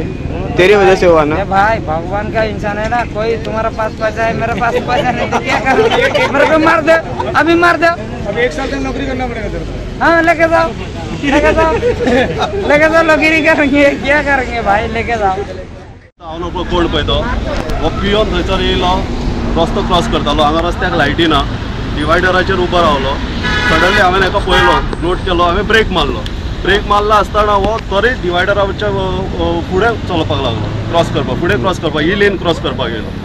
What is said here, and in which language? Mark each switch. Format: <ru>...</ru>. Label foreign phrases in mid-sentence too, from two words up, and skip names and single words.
<hi>तेरी वजह से हुआ ना. भाई भगवान का इंसान है ना. कोई तुम्हारा पास पैसा है, मेरे पास पैसा नहीं, तो क्या करोगे? मेरे को मार दो, अभी मार दो. अभी 1 साल तक नौकरी करना पड़ेगा तेरे को. हाँ लेके जाओ, लेके जाओ, लेके जाओ. नौकरी करेंगे, क्या करेंगे भाई, लेके जाओ.</hi> <kok>हांव कोण पळय तो हो पियोन थंयसर येयलो, रस्तो क्रॉस करतालो. हांगा रस्त्याक लायटी ना, डिवायडराचेर उबो रावलो. सडनली हांवें हेका पळयलो, नोट केलो. हांवें ब्रेक मारलो. ब्रेक मारला आसतना हो तरी डिवायडराच्या फुडें चलपाक लागलो, क्रॉस करपाक, फुडें क्रॉस करपाक, ही लेन क्रॉस करपाक येयलो.</kok>